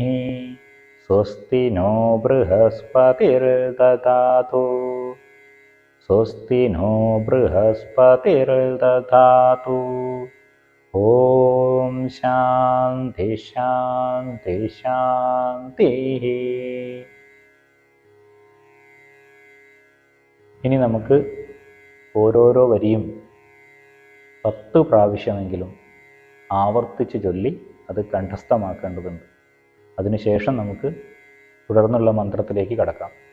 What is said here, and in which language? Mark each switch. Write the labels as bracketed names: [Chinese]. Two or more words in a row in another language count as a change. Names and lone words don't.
[Sanskrit] स्वस्ति नो बृहस्पतिर्दधातु. स्वस्ति नो बृहस्पतिर्दधातु. ॐ शान्ति शान्ति शान्तिः. [Malayalam] ഇനി നമുക്ക് ഓരോരോ വരിയും 10 പ്രാവശ്യമെങ്കിലും ആവർത്തിച്ച് ചൊല്ലി അത് കണ്ഠസ്ഥമാക്കേണ്ടതുണ്ട്. അതിനുശേഷം നമുക്ക് തുടർന്നുള്ള മന്ത്രത്തിലേക്ക് കടക്കാം.